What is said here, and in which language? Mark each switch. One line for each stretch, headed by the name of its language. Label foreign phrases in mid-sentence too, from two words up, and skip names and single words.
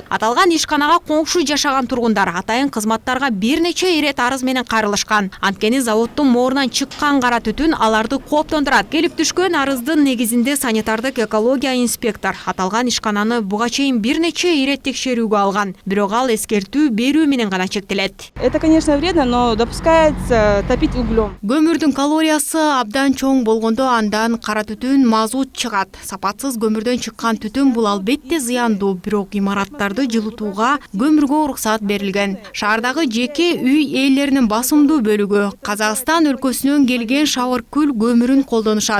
Kyrgyz: Аталган ишканага коңшу жашаган тургундар атайын кызматтарга бир нече ирет арыз менен кайрылышкан. Анткени заводдун моорунан чыккан кара түтүн аларды кооптондурат. Келип түшкөн арыздын негизинде санитардык экология инспектор аталган ишкананы буга чейин бир нече ирет текшерүүгө алган. Бирок ал эскертүү менен гана чектелет.
Russian: Это, конечно, вредно, но допускается топить углем.
Kyrgyz: Көмүрдүн калориясы абдан чоң болгондо андан кара түтүн, мазут чыгат. Сапатсыз көмүрдөн чыккан түтүн бул албетте зыяндуу, бирок имараттарды жылытууга көмүргө уруксат берилген. Шаардагы жеке үй ээлеринин басымдуу бөлүгү Казакстан өлкөсүнөн келген Шавыркүл көмүрүн колдонушат.